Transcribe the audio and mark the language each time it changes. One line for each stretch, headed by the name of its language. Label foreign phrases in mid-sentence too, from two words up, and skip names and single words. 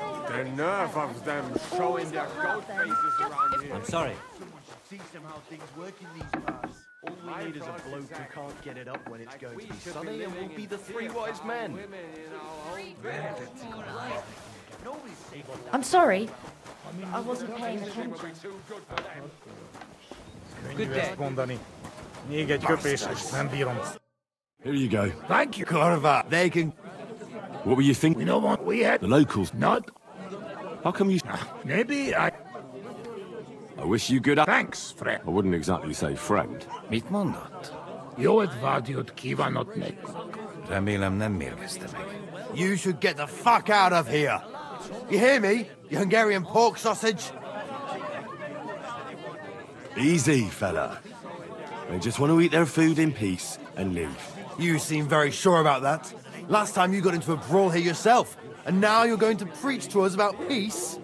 English: The nerve of them showing their goat faces around here. I'm sorry. Teach them how things work in these bars. All we need is a bloke who can't get it up when it's going to be sunny, and we'll be the three wise men. I'm sorry. I wasn't paying attention.
Hungarian: Könnyű ezt mondani. Még egy köpés, és nem bírom.
English: Here you go. Thank you. Corva, they can... What were you thinking? We know what we had. The locals. Not. How come you... Maybe I... I wish you good... Thanks, friend. I wouldn't exactly say friend.
Hungarian: Mit mondott? Jó advádiót kívánott nekünk. Remélem nem mérgezte meg.
English: You should get the fuck out of here. You hear me, you Hungarian pork sausage? Easy, fella. They just want to eat their food in peace and leave. You seem very sure about that. Last time you got into a brawl here yourself, and now you're going to preach to us about peace?